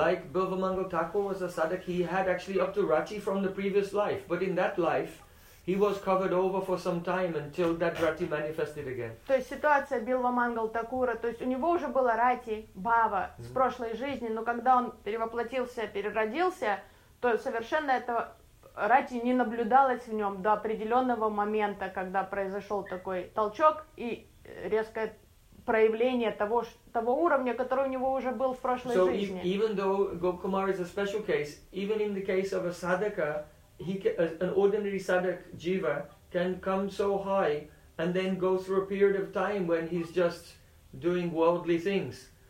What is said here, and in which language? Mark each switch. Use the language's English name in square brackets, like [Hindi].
[English] Like Bhavamangal Thakur was a sadak, he had actually up to Rati from the previous life, but in that life, he was covered over for some time until that rati manifested again. [Russian] То есть ситуация Билва Мангал Такура, то есть у него уже была рати бава с прошлой жизни, но когда он перевоплотился, переродился, то совершенно этого рати не наблюдалось в нем до определенного момента, когда произошел такой толчок и резкое проявление того уровня, который у него уже был в прошлой жизни. [English] So even though Gopa Kumar is a special case, even in the case of a sadhaka, an ordinary sadhak jiva can come so high and then go through a period of time when he's just doing worldly things.